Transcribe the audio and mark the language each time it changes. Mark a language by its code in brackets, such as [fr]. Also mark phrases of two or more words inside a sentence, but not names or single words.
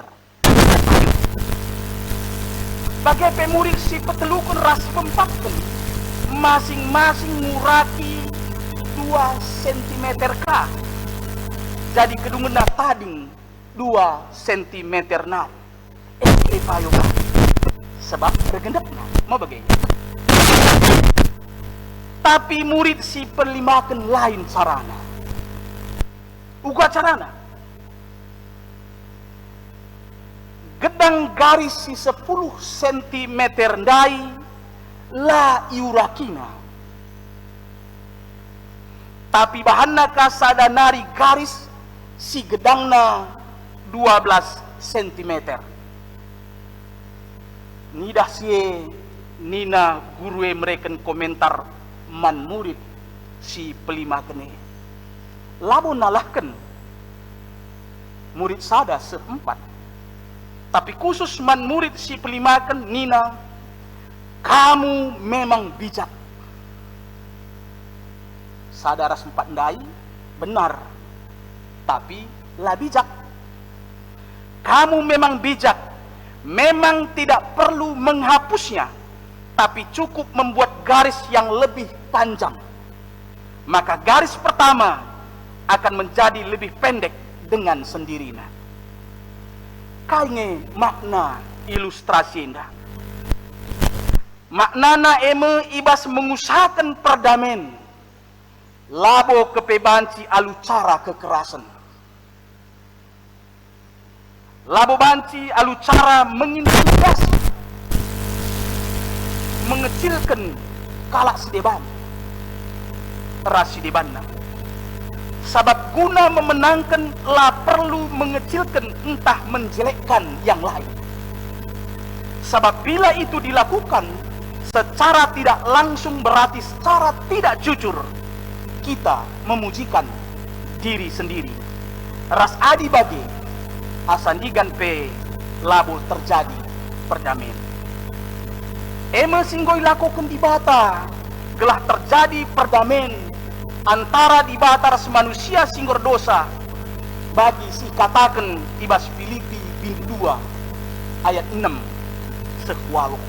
[btx] Bagai pemurid si petelukun ras pempatkan masing-masing nguraki 2 cm ka. Jadi kedungena tading 2 cm na. Payo sebab bergendekna [id] mau bagaimana. [btx] Tapi murid si perlimakan lain carana. Uga carana. Gedang garis si 10 cm ndai la iurakina. Tapi bahanna kasadanari garis si gedangna 12 cm. Nidah sie nina gurue mereken komentar man murid si pelima kene. Labo nalahkan murid sada seempat. Tapi khusus man murid si pelima ken nina, [id] kamu memang bijak. [btx] Sadara sempat ndai benar, tapi lah bijak. [id] Kamu memang bijak. Memang tidak perlu menghapusnya, tapi cukup membuat garis yang lebih panjang. Maka garis pertama akan menjadi lebih pendek dengan sendirinya. [btx] Kainge makna ilustrasi indah. Maknana eme ibas [id] mengusahakan perdamaian. [btx] Labo kepebanci alu cara kekerasan. Labo banci alu cara mengintimidasi, mengecilkan kalak sideban, rasidebanna. Sabab guna memenangkan la perlu mengecilkan entah menjelekkan [id] yang lain. Sebab bila itu dilakukan secara tidak langsung berarti secara tidak jujur kita memujikan diri sendiri. [btx] Ras adi bagi asandigan pe labo terjadi perdamaian. Eme singgoi lakukan di bata gelah [id] terjadi perdamaian antara [btx] di bata ras manusia singgor dosa bagi si katakan tibas Filipi bin 2 ayat 6 sekualo.